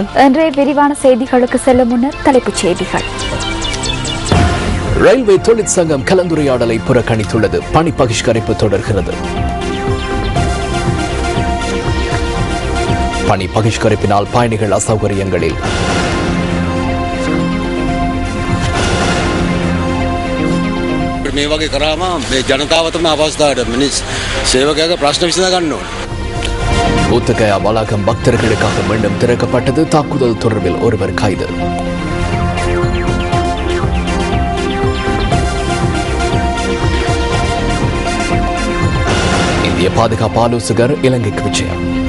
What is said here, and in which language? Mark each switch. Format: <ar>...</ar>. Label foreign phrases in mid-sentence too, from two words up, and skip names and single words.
<ta>இன்றைய விரிவான செய்திகளுக்கு செல்லும் முன்னர் தலைப்புச் செய்திகள். ரயில்வே தொழிற்சங்கம் கலந்துரையாடலை புறக்கணித்துள்ளது. பணி பகிஷ்கரிப்பு தொடர்கிறது. பணி பகிஷ்கரிப்பினால் பயணிகள் அசௌகரியங்களில்.</ta> <si>මේ වගේ කරාම මේ ජනතාවටම අවස්ථාවට මිනිස් සේවකයාගේ ප්‍රශ්න විසඳ ගන්න ඕනේ.</si> <ta>ஊத்தகயா வளாகம் பக்தர்களுக்காக மீண்டும் திறக்கப்பட்டது. தாக்குதல் தொடர்பில் ஒருவர் கைது. இந்திய பாதுகாப்பு ஆலோசகர் இலங்கைக்கு விஜயம்.</ta>